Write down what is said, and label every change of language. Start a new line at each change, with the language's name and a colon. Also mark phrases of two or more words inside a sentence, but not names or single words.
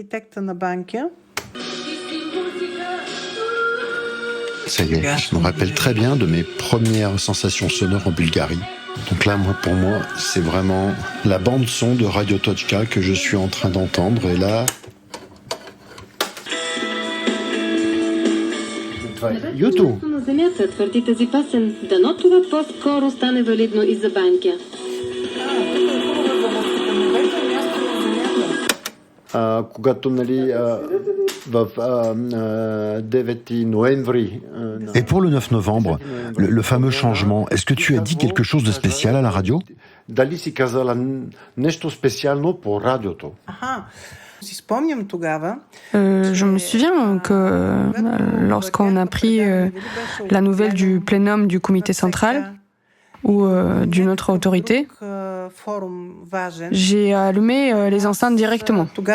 French: Ça y est, je me rappelle très bien de mes premières sensations sonores en Bulgarie. Donc là, pour moi, c'est vraiment la bande-son de Radio Tochka que je suis en train d'entendre. Et là... YouTube.
Bulgarian: На земята, твърди тази песен. Дано това по-скоро стане валидно и за Банкя. Когато, нали, в 9 ноември...
French: Et pour le 9 novembre, le fameux changement, est-ce que tu as dit quelque chose de spécial à la radio?
Bulgarian: Дали си казала нещо специално по радиото?
French: Je me souviens que lorsqu'on a pris la nouvelle du plénum du comité central ou d'une autre autorité, j'ai allumé les enceintes directement.